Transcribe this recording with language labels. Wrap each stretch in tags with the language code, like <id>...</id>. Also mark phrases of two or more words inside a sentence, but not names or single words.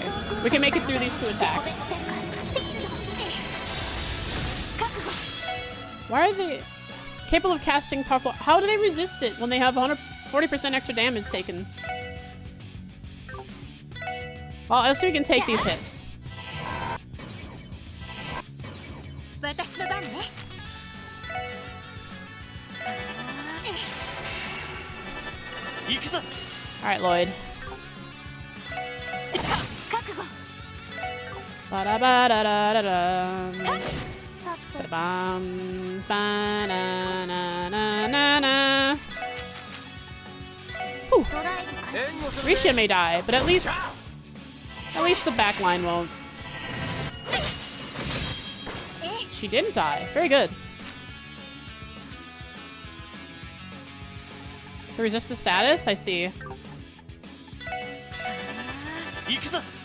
<en>We can make it through these two attacks. Why are they... Capable of casting powerful... How do they resist it when they have 140% extra damage taken? Well, let's see if we can take these hits.</en> <ja>私の番ね。行くぞ。</ja> <en>Alright, Lloyd.</en> <ja>覚悟。 Ba-da-ba-da-da-da-dum. さて Ba-bum. Ba-na-na-na-na-na.</ja> <en>Whew.</en> <ja>ドライブ開始。</ja> <en>Risha may die, but at least the back line won't. She didn't die. Very good. To resist the status? I see.</en> <ja>行くぞ。</ja>